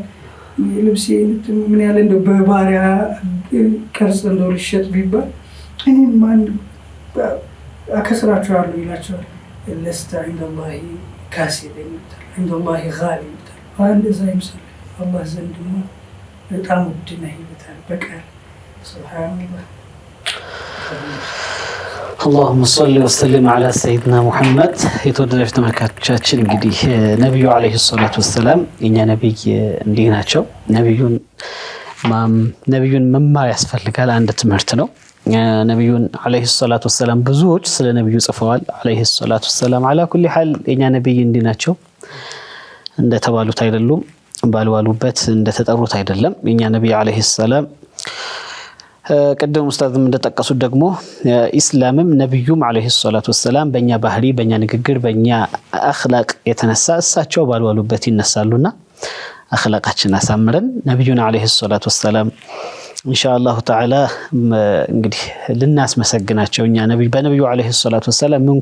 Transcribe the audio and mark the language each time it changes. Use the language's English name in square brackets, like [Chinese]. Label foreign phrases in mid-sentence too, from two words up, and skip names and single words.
[Amharic] ልብሴ ምን ያለ እንደው በባሪያ ቅርጽ እንደው ልሸጥ ቢባል እኔም ማን አከስራችኋለሁ ይላቸዋል። [Arabic] لست عند الله كاسد [Amharic] ይሉታል፣ [Arabic] عند الله غال [Amharic] ይሉታል። እንደዛ ይምሰል አላህ ዘንድ በጣም ውድ ነህ ይሉታል በቃል ሱብሃነላህ። [Arabic] اللهم صل وسلم على سيدنا محمد። [Amharic] የተወደዳችሁ ተመልካቾቻችን እንግዲህ ነብዩ [Arabic] عليه الصلاة والسلام [Amharic] የኛ ነብይ እንዲህ ናቸው። ነብዩን መማር ያስፈልጋል። አንድ ትምህርት ነው። ነብዩን [Arabic] عليه الصلاة والسلام [Amharic] ብዙዎች ስለ ነብዩ ጽፈዋል። [Arabic] عليه الصلاة والسلام على كل حال [Amharic] የኛ ነብይ እንዲህ ናቸው። እንደተባሉት አይደሉም፣ ባልዋሉበት እንደተጠሩት አይደለም። የኛ ነብይ [Arabic] عليه السلام [Amharic] ቀደም ኡስታዝም እንደተጠቀሱት ደግሞ ኢስላምም ነብዩም [Arabic] عليه الصلاة والسلام [Amharic] በእኛ ባህሪ፣ በእኛ ንግግር፣ በእኛ አኽላቅ የተነሳ እሳቸው ባልዋሉበት ይነሳሉና አኽላቃችን አሳምረን ነብዩን [Arabic] عليه الصلاة والسلام إن شاء الله تعالى [Amharic] እንግዲህ ልናስመሰግናቸው እኛ በነብዩ [Arabic] عليه الصلاة والسلام [Amharic] ምን